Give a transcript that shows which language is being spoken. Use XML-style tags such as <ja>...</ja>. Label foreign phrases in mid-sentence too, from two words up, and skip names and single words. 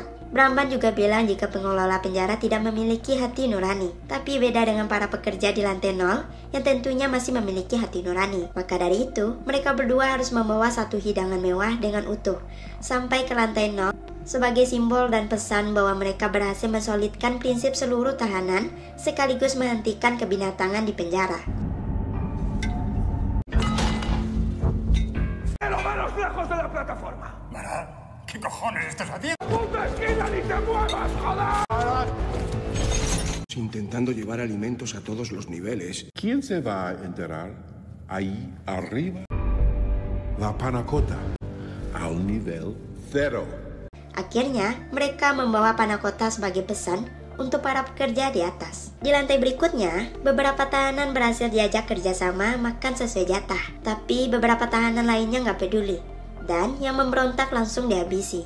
<id>Bramban juga bilang jika pengelola penjara tidak memiliki hati nurani, tapi beda dengan para pekerja di lantai 0 yang tentunya masih memiliki hati nurani. Maka dari itu, mereka berdua harus membawa satu hidangan mewah dengan utuh sampai ke lantai 0 sebagai simbol dan pesan bahwa mereka berhasil mensolidkan prinsip seluruh tahanan sekaligus menghentikan kebinatangan di penjara.</id> <es>¿Qué cojones estás haciendo? ¡Puta esquina, ni te muevas, joder! Intentando llevar alimentos a todos los niveles. ¿Quién se va a enterar? Ahí arriba. La panacota. Al nivel 0.</es> <id>Akhirnya, mereka membawa panakota sebagai pesan untuk para pekerja di atas. Di lantai berikutnya, beberapa tahanan berhasil diajak kerjasama makan sesuai jatah. Tapi beberapa tahanan lainnya nggak peduli. Dan yang memberontak langsung dihabisi.</id>